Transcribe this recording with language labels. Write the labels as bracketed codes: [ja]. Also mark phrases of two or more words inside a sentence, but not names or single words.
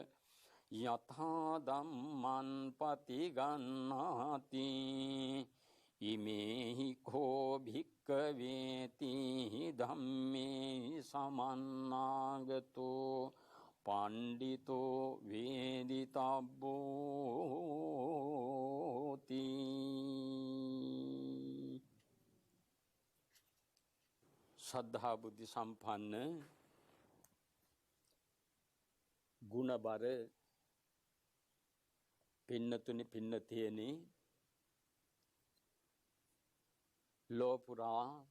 [pi] යථා ධම්මං පටිගන්නාති ඉමේහි කෝ භික්කවේති ධම්මේ සමන්නාගතෝ පණ්ඩිතෝ වේදිතබ්බෝති. [si] ශ්‍රද්ධා බුද්ධ සම්පන්න ගුණබර පින්නතුනි පින්නතියනි, ලෝපුරා